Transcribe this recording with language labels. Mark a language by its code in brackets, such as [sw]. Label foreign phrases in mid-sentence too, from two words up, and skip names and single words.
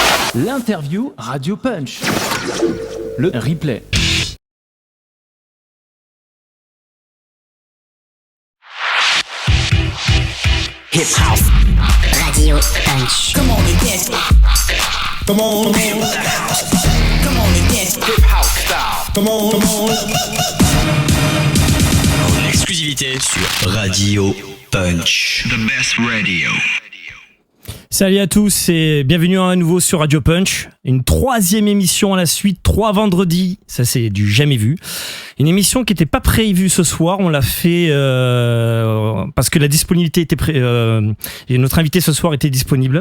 [fr] L'interview Radio Punch. Le replay. [en] Hip House Radio Punch. Come on and dance. Come on, feel the house. Come on and dance. Hip House style. Come on, come on. [fr] En exclusivité sur Radio Punch. [en] The best radio. [fr] Salut à tous et bienvenue à nouveau sur Radio Punch. Une troisième émission à la suite, 3 vendredis, ça c'est du jamais vu. Une émission qui n'était pas prévue ce soir, on l'a fait parce que la disponibilité était et notre invité ce soir était disponible.